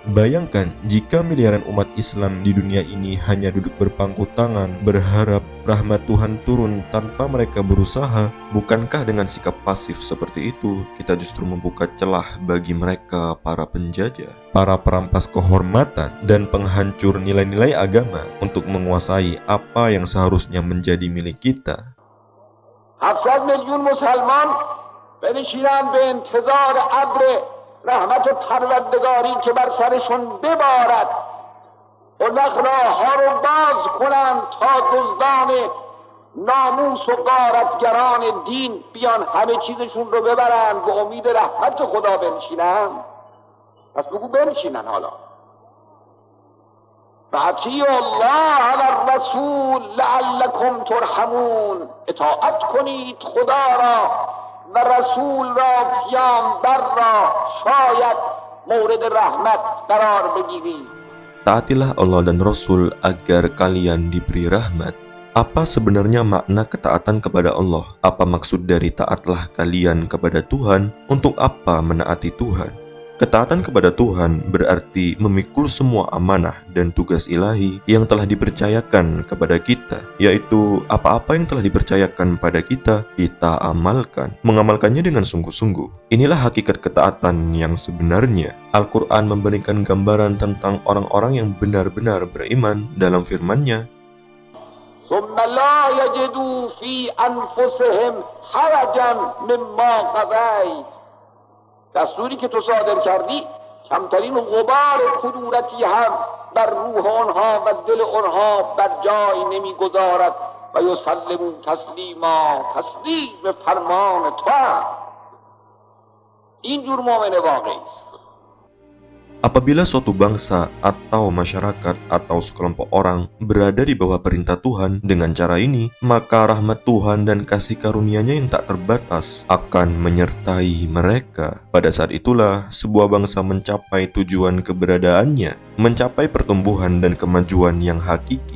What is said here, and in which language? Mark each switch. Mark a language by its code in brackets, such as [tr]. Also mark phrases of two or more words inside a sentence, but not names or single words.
[id] Bayangkan jika miliaran umat Islam di dunia ini hanya duduk berpangku tangan, berharap rahmat Tuhan turun tanpa mereka berusaha. Bukankah dengan sikap pasif seperti itu, kita justru membuka celah bagi mereka, para penjajah, para perampas kehormatan, dan penghancur nilai-nilai agama untuk menguasai apa yang seharusnya menjadi milik kita. [fa] 700 میلیون مسلمان بنشینند به انتظار ابر رحمت پروردگاری که بر سرشون ببارد، اون وقت راه‌ها رو باز کنند تا دزدان ناموس و غارتگران دین بیان همه چیزشون رو ببرند، به امید رحمت خدا بنشینن. پس بگو بنشینن. حالا [ar] فاطیعوا الله و الرسول لعلکم ترحمون، [fa] اطاعت کنید خدا را و رسول را، پیامبر را، شاید مورد رحمت قرار بگیرید. [id] Taatilah Allah dan Rasul agar kalian diberi rahmat. Apa sebenarnya makna ketaatan kepada Allah? Apa maksud dari taatlah kalian kepada Tuhan? Untuk apa menaati Tuhan? Ketaatan kepada Tuhan berarti memikul semua amanah dan tugas ilahi yang telah dipercayakan kepada kita, yaitu apa-apa yang telah dipercayakan pada kita, kita amalkan, mengamalkannya dengan sungguh-sungguh. Inilah hakikat ketaatan yang sebenarnya. Al-Quran memberikan gambaran tentang orang-orang yang benar-benar beriman dalam firman-Nya, [ar] ثم لا يجدوا في أنفسهم حرجا مما قضيت. [fa] دستوری که تو صادر کردی کمترین غبار کدورتی هم بر روح آنها و دل آنها بر جای نمیگذارد [ar] و یسلمون تسلیما. [fa] تسلیم فرمان تو هم. این جور مؤمن واقعی است. [id] Apabila suatu bangsa atau masyarakat atau sekelompok orang berada di bawah perintah Tuhan dengan cara ini, maka rahmat Tuhan dan kasih karunia-Nya yang tak terbatas akan menyertai mereka. Pada saat itulah sebuah bangsa mencapai tujuan keberadaannya, mencapai pertumbuhan dan kemajuan yang hakiki.